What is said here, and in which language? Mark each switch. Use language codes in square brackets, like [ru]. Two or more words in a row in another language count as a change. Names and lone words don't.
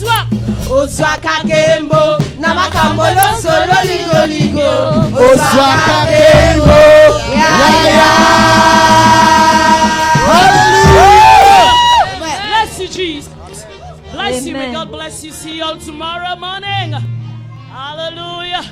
[ln] Oswaka kembo na makambo nyonso loligo. Oswaka kembo. [en] Hallelujah. Bless you, Jesus. Bless you. May Amen. God bless you. See you all tomorrow morning. Hallelujah.